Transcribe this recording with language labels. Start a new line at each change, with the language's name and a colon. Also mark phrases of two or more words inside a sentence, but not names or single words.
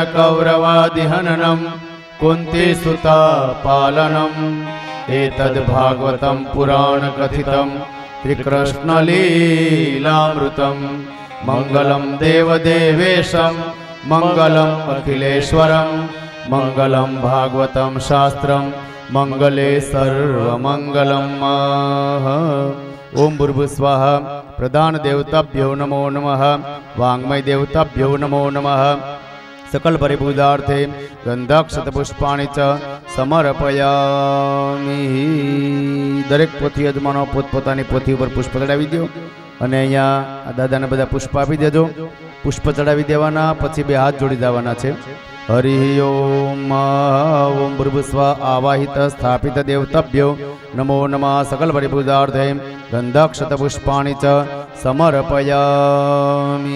Sanskrit: કૌરવાદિહનનમ કુંતી સુતા પાલનમ એતદ ભાગવતમ પુરાણ કથિતમ શ્રી કૃષ્ણ લીલામૃતમ મંગલમ દેવદેવેશમ મંગલમ અખિલેશ્વરમ મંગલમ ભાગવતમ શાસ્ત્રમ મંગલે સર્વમંગલમ। ઓમ ભૂર્ભુસ્વાહા। પ્રધાન દેવતાભ્યો નમો નમઃ। વાંગ્મય દેવતાભ્યો નમો નમઃ। सकल परिबुधार्थे गंधाक्षत पुष्पाणि च समर्पयामि।
Gujarati: દરેક પોથી યજમાનો પોતપોતાની પોથી પર પુષ્પ ચઢાવી દો અને અહીંયા દાદાને બધા પુષ્પ આપી દેજો। પુષ્પ ચડાવી દેવાના, પછી બે હાથ જોડી દેવાના છે। હરિ ઓમ।
Sanskrit: ઓમ ભૂર્ભુસ્વા આવાહિત સ્થાપિત દેવતાભ્યો નમો નમઃ। સકલ પરિબુધાર્થે ગંધાક્ષત પુષ્પાણિ ચ સમર્પયામિ।